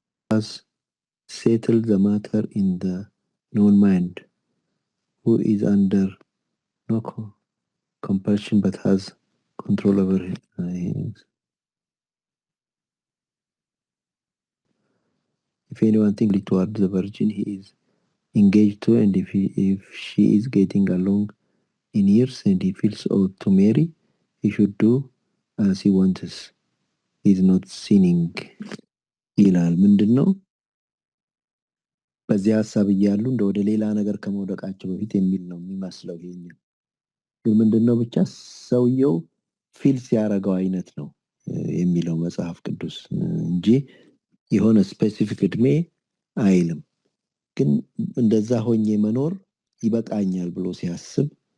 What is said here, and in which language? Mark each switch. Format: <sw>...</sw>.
<en>has settled the matter in the known mind, who is under no compulsion but has control over his. If if anyone thinks toward the virgin he is engaged to, and if she is getting along in years and he feels ought to marry, he should do as he wants. He is not sinning</en> <am>ይላል። ምንድን ነው በዚህ ሀሳብ እያሉ እንደ ወደ ሌላ ነገር ከመውደቃቸው በፊት የሚል ነው የሚመስለው። ይሄኛው ግን ምንድነው ብቻ ሰውየው ፊል ሲያረጋው አይነት ነው የሚለው መጽሐፍ ቅዱስ እንጂ የሆነ ስፔሲፊክ እድሜ አይልም። ግን እንደዛ ሆኜ መኖር ይበቃኛል ብሎ ሲያስብ</am>